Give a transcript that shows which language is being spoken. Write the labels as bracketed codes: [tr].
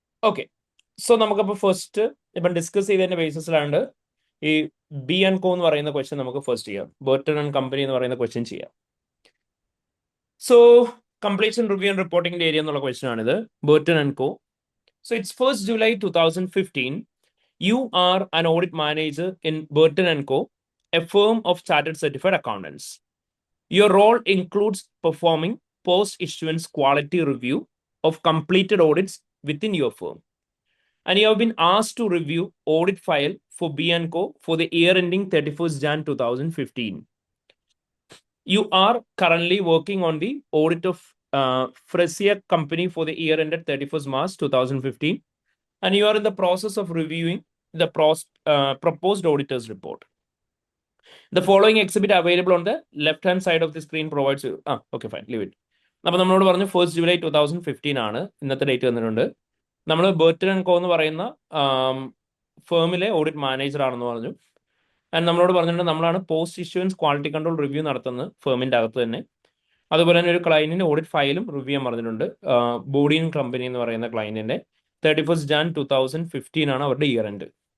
[ml] Okay, so നമുക്കപ്പോൾ first ഇപ്പം discuss ചെയ്തതിന്റെ ബേസിസിലാണ്ട് ഈ B&Co എന്ന് പറയുന്ന ക്വസ്റ്റ്യൻ നമുക്ക് ഫസ്റ്റ് ചെയ്യാം. ബർട്ടൺ ആൻഡ് കമ്പനി എന്ന് പറയുന്ന ക്വസ്റ്റ്യൻ ചെയ്യാം. So completion review and reporting area എന്നുള്ള ക്വസ്റ്റ്യൻ ആണിത്. Burton and co. [en] So it's 1st July 2015. You are an audit manager in Burton and Co., a firm of chartered certified accountants. Your role includes performing post-issuance quality review of completed audits within your firm. And you have been asked to review audit file for B&Co for the year ending 31st Jan 2015. You are currently working on the audit of Fresier Company for the year ended 31st March 2015. And you are in the process of reviewing the proposed auditor's report. The following exhibit available on the left-hand side of the screen provides you. Okay, fine, leave it. [ml] അപ്പോൾ നമ്മളോട് പറഞ്ഞു 1st July 2015 ആണ് ഇന്നത്തെ date വന്നിട്ടുണ്ട്. നമ്മൾ Burton and കോ എന്ന് പറയുന്ന ഫേമിലെ audit manager ആണെന്ന് പറഞ്ഞു. ആൻഡ് നമ്മളോട് പറഞ്ഞിട്ടുണ്ട് നമ്മളാണ് post issuance quality control review നടത്തുന്നത് ഫേമിൻ്റെ അകത്ത് തന്നെ. അതുപോലെ തന്നെ ഒരു ക്ലയന്റിന്റെ ഓഡിറ്റ് ഫയലും റിവ്യൂ ചെയ്യാൻ പറഞ്ഞിട്ടുണ്ട്. ബോഡിയൻ കമ്പനി എന്ന് പറയുന്ന ക്ലയന്റിന്റെ 31st Jan 2015 ആണ് അവരുടെ ഇയർ എൻഡ്.